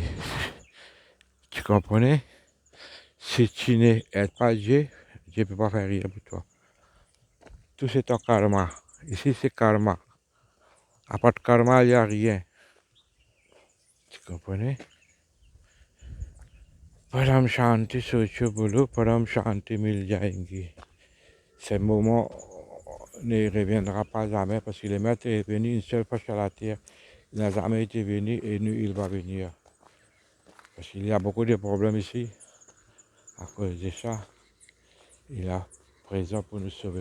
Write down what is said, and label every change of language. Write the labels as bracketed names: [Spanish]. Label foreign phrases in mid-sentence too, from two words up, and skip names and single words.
[French] Tu comprenais? Si tu n'aides pas Dieu, Dieu ne peut pas faire rien pour toi. Tout c'est ton karma. Ici c'est karma. À part de karma, il n'y a rien. Tu comprenais? [Hindi] परम शांति सोचो बोलो, परम शांति मिल जाएंगी. [French] Ce moment ne reviendra pas jamais parce que le maître est venu une seule fois sur la terre. Il n'a jamais été venu et nous, il va venir. Parce qu'il y a beaucoup de problèmes ici. À cause de ça, il est présent pour nous sauver.